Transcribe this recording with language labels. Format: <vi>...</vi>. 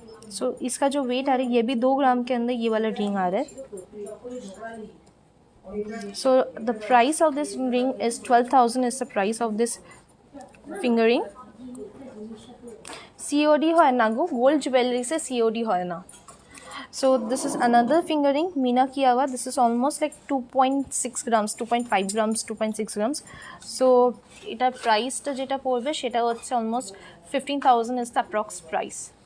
<hi>सो इसका जो वेट आ रहा है ये भी 2 ग्राम के अंदर ये वाला रिंग आ रहा है.</hi> <en>So the price of this ring is 12,000 is the price of this finger ring.</en> <bn>COD হয় না গো, গোল্ড জুয়েলারি से COD হয় না.</bn> <en>So this is another finger ring</en> <hi>Meena किया हुआ.</hi> <en>This is almost like 2.6 grams, 2.5 grams, 2.6 grams.</en> <bn>So इटा price टा जेटा पड़बे सेटा होच्छे</bn> <en>almost 15,000 is the approx price.</en>